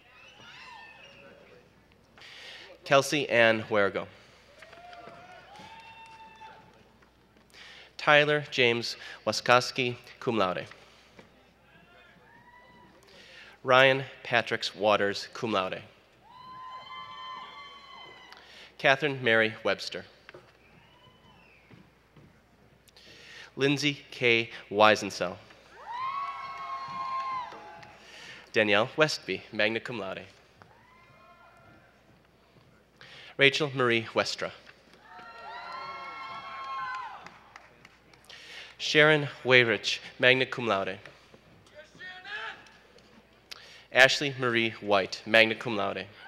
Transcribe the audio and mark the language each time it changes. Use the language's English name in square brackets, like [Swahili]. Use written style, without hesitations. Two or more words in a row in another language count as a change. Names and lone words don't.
[English] Kelsey Ann Huergo. Tyler James Waskowski, [Latin] cum laude. [English] Ryan Patrick Waters, [Latin] cum laude. [English] Catherine Mary Webster. Lindsay K. Weisensell. Danielle Westby, [Latin] magna cum laude. [English] Rachel Marie Westra. Sharon Wayrich, [Latin] magna cum laude. [English] Ashley Marie White, [Latin] magna cum laude.